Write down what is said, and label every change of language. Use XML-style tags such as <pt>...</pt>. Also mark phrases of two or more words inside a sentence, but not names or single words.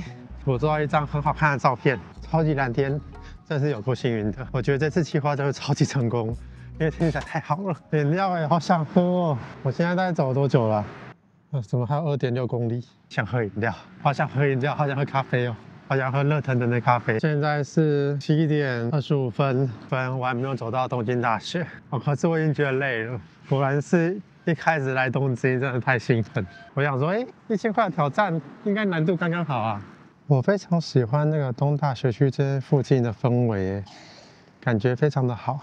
<zh>我做到一張很好看的照片，超級藍天，真是有夠幸運的。我覺得這次企劃就會超級成功，因為天氣實在太好了。飲料哎，好想喝哦。我現在大概走了多久了？怎麼還有2.6公里？想喝飲料，好想喝飲料，好想喝咖啡哦，好想喝熱騰騰的咖啡。現在是7點25分，我還沒有走到東京大學。可是我已經覺得累了。果然是一開始來東京真的太興奮。我想說，1000塊的挑戰應該難度剛剛好啊。我非常喜歡那個東大學區這附近的氛圍，感覺非常的好。</zh>